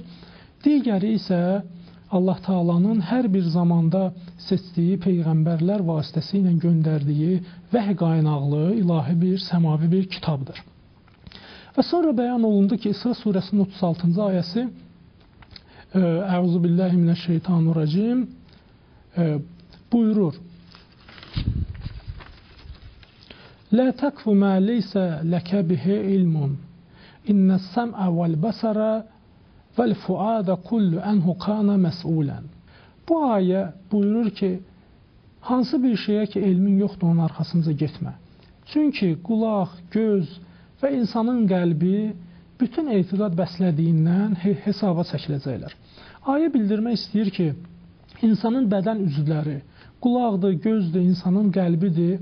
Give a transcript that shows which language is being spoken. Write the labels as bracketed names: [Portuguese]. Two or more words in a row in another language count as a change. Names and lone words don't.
[Azerbaijani] Digəri isə Allah Taala'nın hər bir zamanda seçdiyi peyğəmbərlər vasitəsilə göndərdiyi vəhy qaynaqlı ilahi bir səmavi bir kitabdır. Və sonra bəyan olundu ki, İsra surəsinin 36-cı ayəsi Euzubillahimineşşeytanirracim buyurur: [Arabic] لا تقف ما ليس لك به علم. إن السمع والبصر والفؤاد كل عنه كان مسؤولا. [Azerbaijani] Bu ayə buyurur ki, hansı bir şeyə ki elmin yoxdur, onun arxasınca getmə. Çünki qulaq, göz və insanın qəlbi bütün etiqad bəslədiyindən hesaba çəkiləcəklər. Ayə bildirmək istəyir ki, insanın bədən üzvləri, qulaqdır, gözdür, insanın qəlbidir.